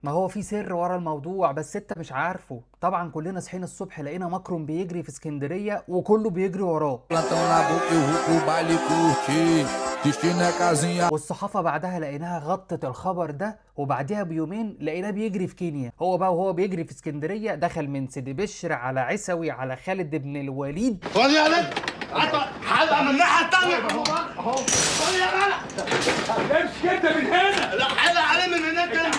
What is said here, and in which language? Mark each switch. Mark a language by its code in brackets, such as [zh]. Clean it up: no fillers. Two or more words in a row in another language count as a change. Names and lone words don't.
[ar] ما هو في سر ورا الموضوع بس انت مش عارفه. طبعا كلنا صحينا الصبح لقينا ماكرون بيجري في اسكندرية وكله بيجري وراه، [pt] Plantão na boca, eu vou pro baile curtir. Destino é casinha. [ar] والصحافة بعدها لقيناها غطت الخبر ده، وبعدها بيومين لقيناه بيجري في كينيا. هو بقى وهو بيجري في اسكندرية دخل من سيدي بشر على عيسوي على خالد بن الوليد. خد يا ولد حلقه من الناحيه الثانيه اهو خد يا ولد امشي كده من هنا لا حلقه عليه من هناك.